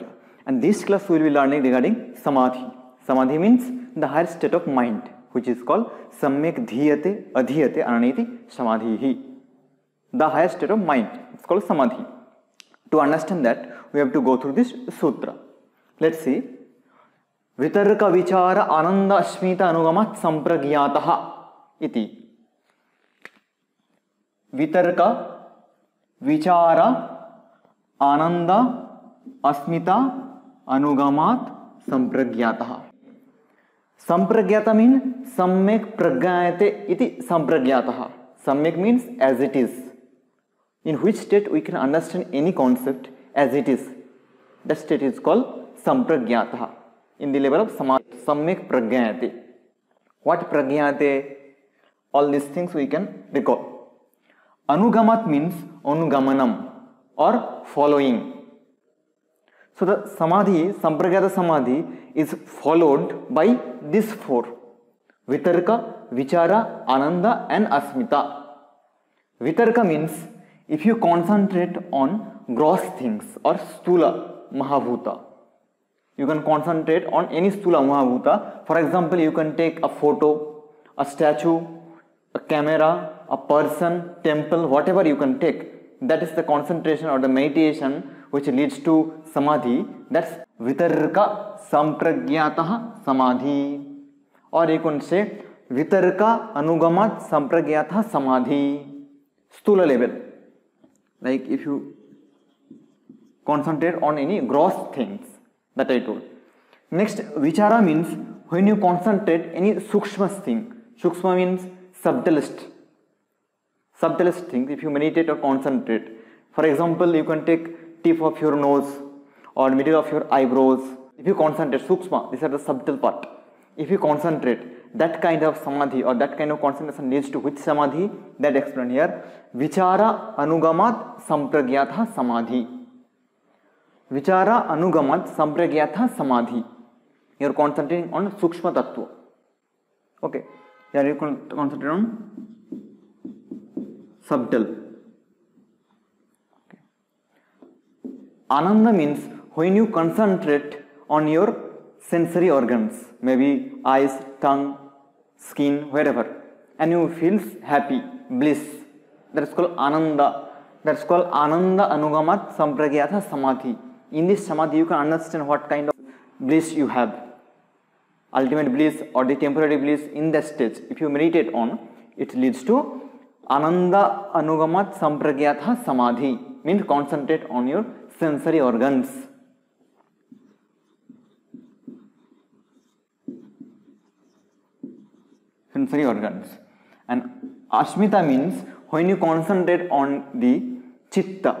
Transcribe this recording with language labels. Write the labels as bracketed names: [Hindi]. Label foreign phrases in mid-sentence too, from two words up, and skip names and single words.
[English] And this class we will be learning regarding Samadhi. Samadhi means the higher state of mind, which is called [Sanskrit] Samyak Dhyate Adhyate Ananiti Samadhihi. [English] The higher state of mind, it's called Samadhi. To understand that, we have to go through this sutra. Let's see. [Sanskrit] Vitarka Vichara Ananda Asmita Anugamat Sampragyataha iti. वितर्क विचार आनंद अस्मिता अनुगमात संप्रज्ञातः. संप्रज्ञाता मीन सम्यक प्रज्ञायते इति संप्रज्ञातः. [English] Samyak means as it is, in which state we can understand any concept as it is. That state is called sampragyatah. In the level of [Sanskrit] samyak pragyayate. [English] What pragyayate? All these things we can recall. Anugamat means anugamanam or following. So the samadhi, [Sanskrit] sampragyata samadhi [English] is followed by these four: [Sanskrit] vitarka, vichara, ananda and asmita. [English] Vitarka means if you concentrate on gross things or [Sanskrit] stula mahabhuta. [English] You can concentrate on any [Sanskrit] stula mahabhuta. [English] For example, you can take a photo, a statue, a camera, a person, temple, whatever you can take. That is the concentration or the meditation which leads to samadhi. [Sanskrit] That's vitarka sampragyatah samadhi. [English] Or you can say [Sanskrit] vitarka anugamat sampragyatah samadhi. [English] Stula level. Like if you concentrate on any gross things that I told. Next, vichara means when you concentrate any sukshma thing. Sukshma means subtlest things. If you meditate or concentrate, for example, you can take tip of your nose or middle of your eyebrows. If you concentrate, sukshma, these are the subtle part. If you concentrate, that kind of samadhi or that kind of concentration leads to which samadhi? That explained here. [Sanskrit] Vichara anugamat sampragyatha samadhi. Vichara anugamat sampragyatha samadhi. [English] You are concentrating on [Sanskrit] sukshma tattva. [English] Okay. Here you can concentrate on subtle. Okay. Ananda means when you concentrate on your sensory organs, maybe eyes, tongue, skin, wherever, and you feel happy, bliss. That is called ananda. That is called [Sanskrit] ananda anugamat sampragyatha samadhi. [English] In this samadhi, you can understand what kind of bliss you have. Ultimate bliss or the temporary bliss in that stage. If you meditate on, it leads to [Sanskrit] ananda anugamat sampragyatha samadhi, [English] means concentrate on your sensory organs. Sensory organs. And asmita means when you concentrate on the chitta.